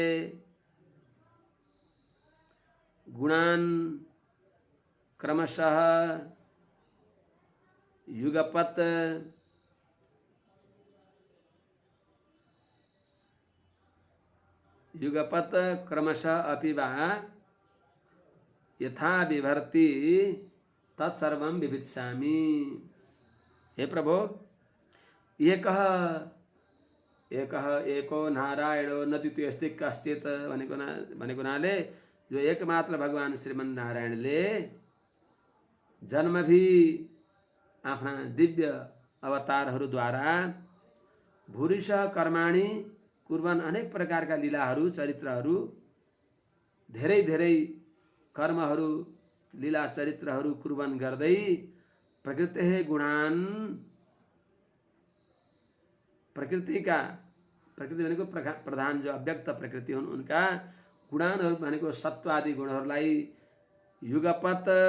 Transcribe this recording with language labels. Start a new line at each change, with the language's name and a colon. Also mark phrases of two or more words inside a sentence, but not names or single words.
Sanskrit: गुणान् क्रमशः युगपत् क्रमशः अपि वा यथा विभर्ति तत्सर्वं विवित्सामि। हे प्रभो, एको नारायणो न द्वितीयस्ति कश्चित भनेको
Nepali: हुनाले जो एकमात्र भगवान श्रीमन नारायणले जन्म भी आफ्ना दिव्य अवतारहरूद्वारा
Sanskrit: भूरिशः कर्माणि कुर्वन्,
Nepali: अनेक प्रकारका लीलाहरू चरित्रहरू धेरै धेरै कर्महरू लीला चरित्रहरू कुर्वन् गर्दै
Sanskrit: प्रकृति गुणान
Nepali: प्रकृति भनेको प्रधान जो अव्यक्त प्रकृति हुन् उनका गुणानहरू भनेको सत्वादि गुणहरूलाई युगपत